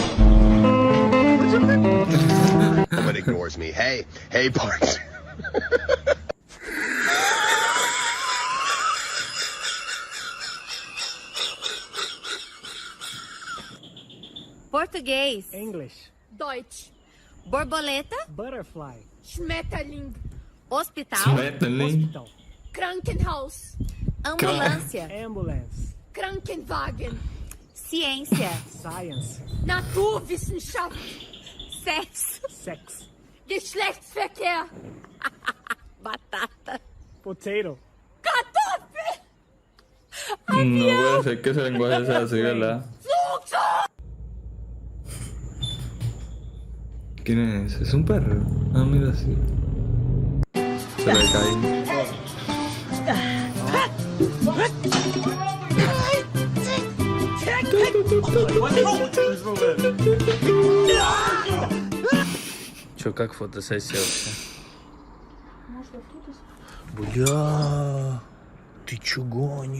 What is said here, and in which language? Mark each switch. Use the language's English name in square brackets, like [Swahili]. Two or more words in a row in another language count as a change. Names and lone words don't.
[English] Someone ignores me. Hey, Bart. [Portuguese] Português. [English] English. [German] Deutsch. Borboleta. [English] Butterfly. [German] Schmetterling. Hospital. Schmetterling. Krankenhaus. Ambulância. [English] Ambulance. [German] Krankenwagen. Ciência. [English] Science. [German] Naturwissenschaft. Sexo. [English] Sex. [German] Geschlechtsverkehr. Batata. [English] Potato. [German] Kartoffel. [Spanish] No puede ser que ese lenguaje sea así, ¿verdad? ¿Quién es ese? ¿Es un perro? Ah, mira, sí. Se le cae. [Russian] Чё, как фотосессия вообще? Бля. Ты чё гонишь?